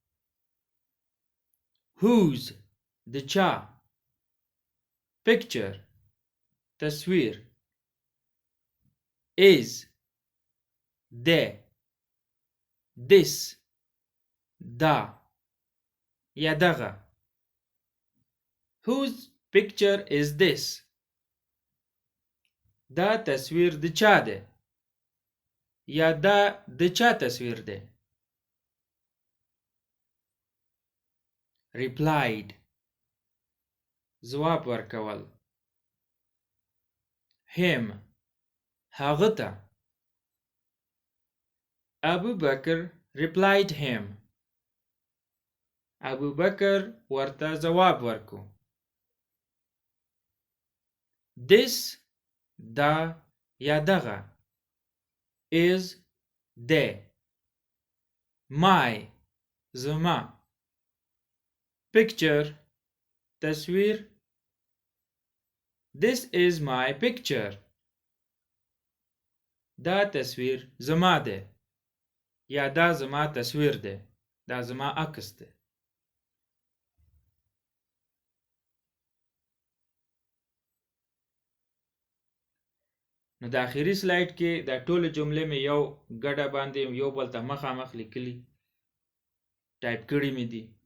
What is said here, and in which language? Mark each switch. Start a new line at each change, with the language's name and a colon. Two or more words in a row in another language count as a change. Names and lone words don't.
Pashto: whose د چا. picture تصویر. is د. this دا یا دغه.
English: whose picture is this.
Pashto: دا تصویر د چا ده یا دا د چا تصویر ده. replied ځواب ورکول. him هغه ته.
English: Abu Bakr replied him.
Pashto: ابو بکر ورته ځواب ورکو. this دا یا دغه. is د. my زما. picture تصویر.
English: this is my picture.
Pashto: دا تصویر زما ده یا دا زما تصویر ده. دا زما عکس ده. نو د آخري سلایډ کې دا ټول جملې مې یو ګډه باندې یو بل ته مخامخ لیکلي ټایپ کړي مې دي.